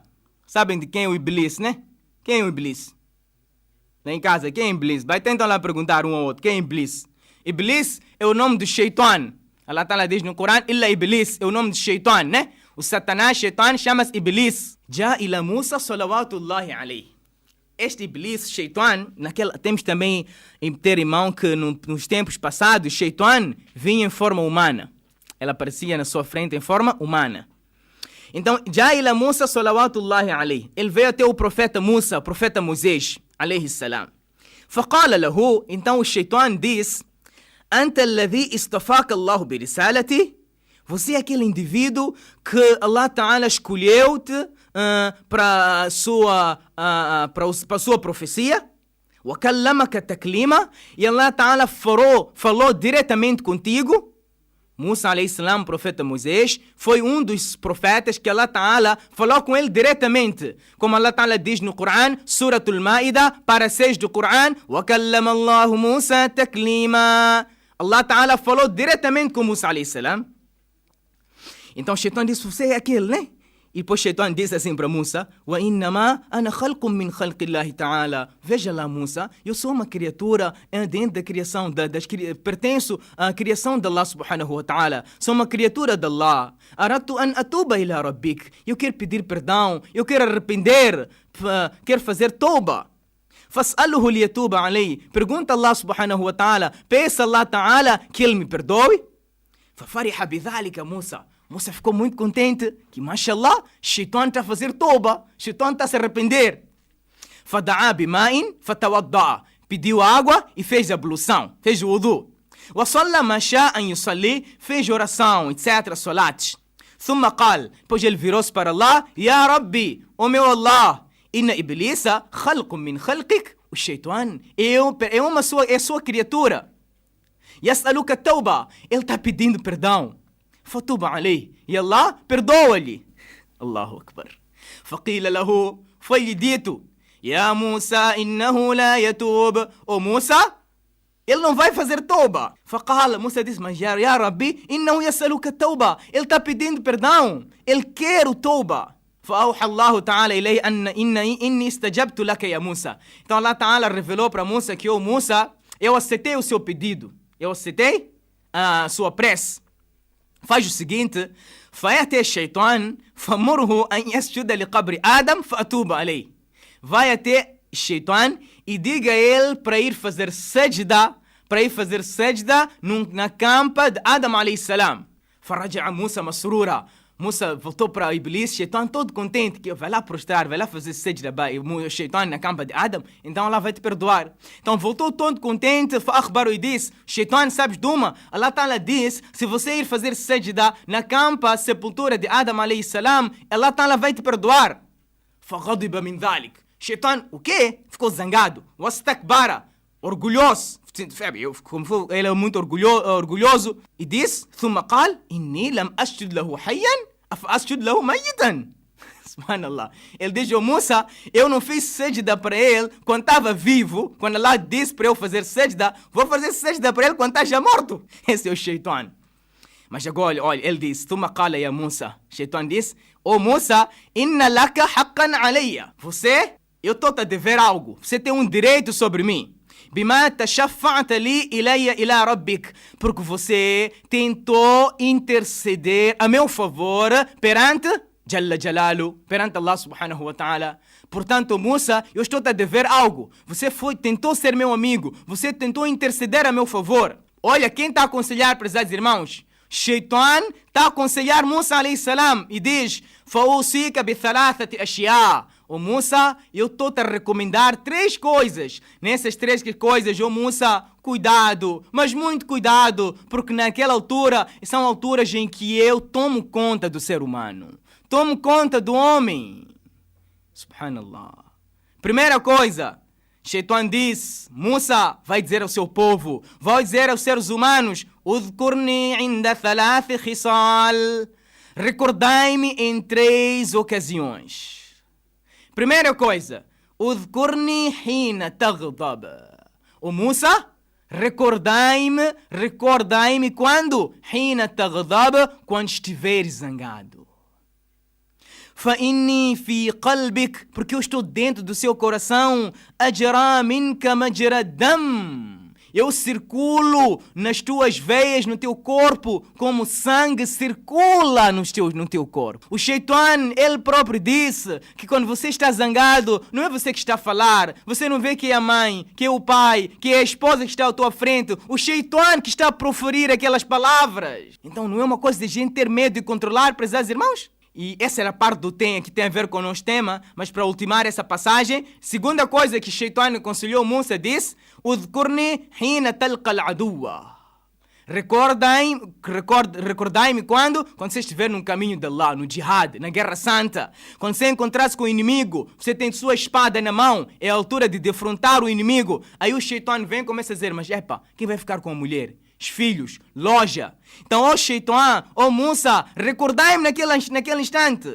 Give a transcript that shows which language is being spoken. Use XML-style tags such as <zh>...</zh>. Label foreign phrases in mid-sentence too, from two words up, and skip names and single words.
<pt>Sabem de quem é o Iblis, né? Quem é o Iblis? Lá em casa, quem é Iblis? Vai tentar lá perguntar um ao outro. Quem é Iblis? Iblis é o nome do Shaitan. Allah Ta'ala diz no Coran, Illa Iblis é o nome do Shaitan, né? O Satanás, Shaitan, chama-se Iblis.</pt> <ar>جاء إلى موسى صلوات الله عليه.</ar> <pt>Este Iblis, Shaitan, temos também em ter em mão que nos tempos passados, Shaitan vinha em forma humana. Ela aparecia na sua frente em forma humana.</pt> <ar>Então, جاء إلى موسى صلوات الله عليه.</ar> <pt>Ele veio até o profeta Musa, o profeta Moisés,</pt> <ar>عليه السلام. فقال له,</ar> <pt>então o Shaitan diz,</pt> <ar>أنت الذي استفاك الله برسالته.</ar> <pt>Você é aquele indivíduo que Allah Ta'ala escolheu-te para a sua profecia.</pt> <ar>وَكَلَّمَكَ تَكْلِيمًا.</ar> <pt>E Allah Ta'ala falou diretamente contigo.</pt> <ar>موسى عليه السلام,</ar> <pt>profeta Moisés, foi um dos profetas que Allah Ta'ala falou com ele diretamente. Como Allah Ta'ala diz no Coran, Suratul Ma'idah, para 6 do Coran,</pt> <ar>وَكَلَّمَ اللَّهُ مُوسَى تَكْلِيمًا.</ar> <pt>Allah Ta'ala falou diretamente com Musa</pt> <ar>عليه السلام.</ar> <pt>Então o Shaitan disse, você é aquele, né? E depois o Shaitan disse assim para Musa,</pt> <ar>وَإِنَّمَا أَنَا خَلْقٌ مِّنْ خَلْقِ اللَّهِ تَعَالَى.</ar> <pt>Veja lá, Musa, eu sou uma criatura dentro da criação, pertenço à criação de Allah</pt> <ar>سبحانه وتعالى.</ar> <pt>Sou uma criatura de Allah.</pt> <ar>أَرَدْتُ أَنْ أَتُوبَ إِلَى رَبِّكَ.</ar> <pt>Eu quero pedir perdão, eu quero arrepender, quero fazer tauba.</pt> <ar>فَاسْأَلُهُ لِيَتُوبَ عَلَيْهِ.</ar> <pt>Pergunta a Allah</pt> <ar>سبحانه وتعالى,</ar> <pt>peça a Allah ta'ala que ele me perdoe.</pt> <ar>فَفَرِحَ بِذَلِكَ Musa.</ar> <pt>Musa ficou muito contente que, mashallah, Shaitan está a fazer toba, Shaitan está a se arrepender.</pt> <ar>فَدَعَا بِمَاءٍ فَتَوَضَّعَ.</ar> <pt>Pediu água e fez ablução, fez o wudu.</pt> <ar>وَصَلَّى مَا شَاءَ أَنْ يُصَلِّي.</ar> <pt>Fez oração, etc, salat.</pt> <ar>ثُمَّ قال.</ar> <pt>Depois ele virou-se para Allah,</pt> <ar>يَا رَبِّي,</ar> <pt>ó meu Allah,</pt> <ar>إِنَّ إِبْلِيسَ خَلْقٌ مِّنْ خَلْقِكَ.</ar> <pt>O Shaitan é sua criatura.</pt> <ar>يَسْأَلُكَ التَّوْبَةَ.</ar> <pt>Ele está pedindo perdão.</pt> <ar>فَتُوبَ عَلَيْهِ.</ar> <pt>E Allah perdoa-lhe.</pt> <ar>الله أكبر. فَقِيلَ لَهُ.</ar> <pt>Foi-lhe dito,</pt> <ar>يَا مُوسَى إِنَّهُ لَا يَتُوبُ.</ar> <pt>Ó Musa, Ele não vai fazer tauba.</pt> <ar>فقال, Musa</ar> <pt>disse, mas</pt> <ar>يا ربي إنه يسألك توبة.</ar> <pt>Ele está pedindo perdão. Ele quer o tauba.</pt> <ar>فأوحى الله تعالى إليه إني استجبت لك يا موسى.</ar> <pt>Então Allah Ta'ala revelou para Musa que Musa, eu aceitei o seu pedido. Eu aceitei a sua prece. Faz o seguinte,</pt> <ar>فيأتي الشيطان فمره أن يسجد لقبر آدم فأتوب عليه.</ar> <pt>Vai até Shaitan e diga a ele para ir fazer sajda, na campa de Adam</pt> <ar>عليه السلام. فرجع موسى مسرورا.</ar> <pt>Musa voltou para Iblis, Shaitan todo contente, que vai lá prostrar, vai lá fazer sajda, o Shaitan na campa de Adam, então Allah vai te perdoar. Então voltou todo contente, فأخبره e disse, Shaitan, sabes de uma? Allah Ta'ala diz, se você ir fazer sajda na campa, sepultura de Adam</pt> <ar>عليه السلام,</ar> <pt>Allah Ta'ala vai te perdoar.</pt> <ar>فغضب من ذلك. Shaitan,</ar> <pt>o quê? Ficou zangado. واستكبر, orgulhoso. Ele é muito orgulhoso. E disse,</pt> <ar>ثم قال, إني لم أسجد له حيا أفأسجد له ميتا. Subhanallah.</ar> <pt>Ele diz, Musa, eu não fiz sajda para ele quando estava vivo. Quando Allah disse para eu fazer sajda, vou fazer sajda para ele quando está já morto. Esse é o Shaitan. Mas agora, olha, ele disse,</pt> <ar>ثم قال يا موسى.</ar> <pt>Shaitan disse, Musa,</pt> <ar>إن لك حقا علي.</ar> <pt>Você, eu estou a dever algo. Você tem um direito sobre mim.</pt> <ar>بما تشفعت لي إلي إلى ربك.</ar> <pt>Porque você tentou interceder a meu favor perante</pt> <ar>جل جلاله,</ar> <pt>perante Allah</pt> <ar>سبحانه وتعالى.</ar> <pt>Portanto, Musa, eu estou a dever algo. Você tentou ser meu amigo. Você tentou interceder a meu favor. Olha, quem está a aconselhar, prezados irmãos? Shaitan está a aconselhar Musa</pt> <ar>عليه السلام</ar> <pt>e diz,</pt> <ar>فأوصيك بثلاثة أشياء.</ar> <pt>Musa, eu estou a recomendar 3 coisas. Nessas 3 coisas, Musa, cuidado, mas muito cuidado, porque naquela altura, são alturas em que eu tomo conta do ser humano. Tomo conta do homem. Subhanallah. Primeira coisa, Shaitan diz, Musa vai dizer ao seu povo, vai dizer aos seres humanos,</pt> <ar>اذكرني عند 3 خصال.</ar> <pt>Recordai-me em 3 ocasiões. Primeira coisa,</pt> <ar>اذكرني حين تغضب.</ar> <pt>Musa, recordai-me quando?</pt> <ar>حين تغضب,</ar> <pt>quando estiveres zangado.</pt> <ar>فإني في قلبك,</ar> <pt>porque eu estou dentro do seu coração.</pt> <ar>أجرى منك مجرى الدم.</ar> <pt>Eu circulo nas tuas veias, no teu corpo, como sangue circula no teu corpo. O Shaitan, ele próprio disse que quando você está zangado, não é você que está a falar. Você não vê que é a mãe, que é o pai, que é a esposa que está à tua frente. O Shaitan que está a proferir aquelas palavras. Então não é uma coisa de gente ter medo e controlar, prezados irmãos? E essa era a parte do tema que tem a ver com o nosso tema, mas para ultimar essa passagem, segunda coisa que Shaitan aconselhou Musa disse,</pt> <ar>اذكرني حين تلقى العدو.</ar> <pt>Recordai-me quando você estiver no caminho de Allah, no jihad, na guerra santa. Quando você encontrar-se com o inimigo, você tem sua espada na mão, é a altura de defrontar o inimigo. Aí o Shaitan vem e começa a dizer, mas quem vai ficar com a mulher? Os filhos, loja. Então, Shaitan, Musa, recordai-me naquele instante.</pt>